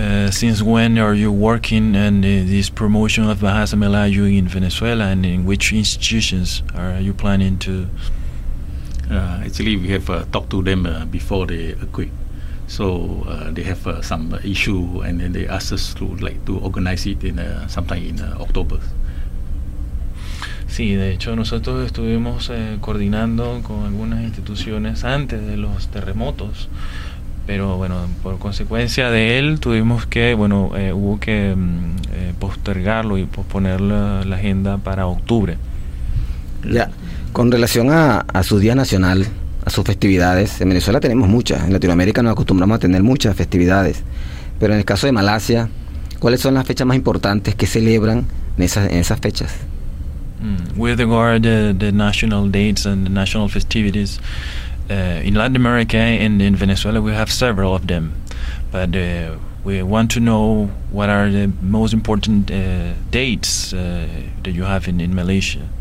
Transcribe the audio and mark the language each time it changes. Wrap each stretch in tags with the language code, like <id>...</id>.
<en>Since when are you working in this promotion of Bahasa Melayu in Venezuela, and in which institutions are you planning to? Actually, we have talked to them before the earthquake, so they have some issue, and then they asked us to organize it in sometime in October.</en> <es>Sí, de hecho nosotros estuvimos coordinando con algunas instituciones antes de los terremotos. Pero bueno, por consecuencia de él tuvimos que, hubo que postergarlo y posponer la agenda para octubre. Ya, con relación a su Día Nacional, a sus festividades, en Venezuela tenemos muchas, en Latinoamérica nos acostumbramos a tener muchas festividades, pero en el caso de Malasia, ¿cuáles son las fechas más importantes que celebran en esas fechas?</es> <en>With regard to the national dates and the national festivities, in Latin America and in Venezuela, we have several of them, but we want to know what are the most important dates that you have in Malaysia.</en>